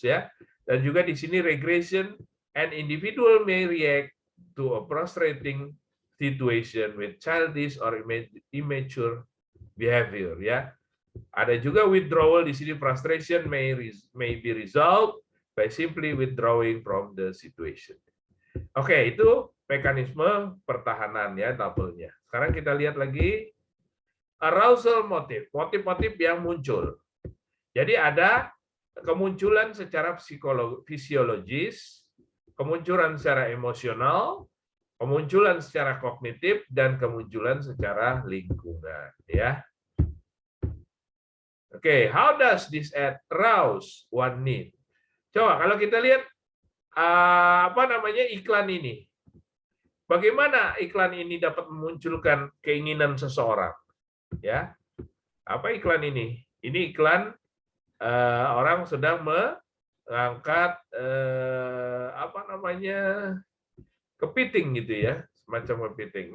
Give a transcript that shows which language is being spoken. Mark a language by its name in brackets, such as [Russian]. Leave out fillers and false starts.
[Indonesian] Ya, dan juga di sini [English] regression, an individual may react to a frustrating situation with childish or immature behavior. [Indonesian] Ya, ada juga [English] withdrawal di sini, frustration may be resolved by simply withdrawing from the situation. [Indonesian] Oke, itu mekanisme pertahanan ya, tabelnya. Sekarang kita lihat lagi arousal motif, motif-motif yang muncul. Jadi ada kemunculan secara fisiologis, kemunculan secara emosional, kemunculan secara kognitif, dan kemunculan secara lingkungan. Ya. [English] Oke, how does this arouse one need? [Indonesian] Coba kalau kita lihat apa namanya iklan ini. Bagaimana iklan ini dapat memunculkan keinginan seseorang? Ya, apa iklan ini? Ini iklan orang sedang mengangkat apa namanya kepiting gitu ya, semacam kepiting.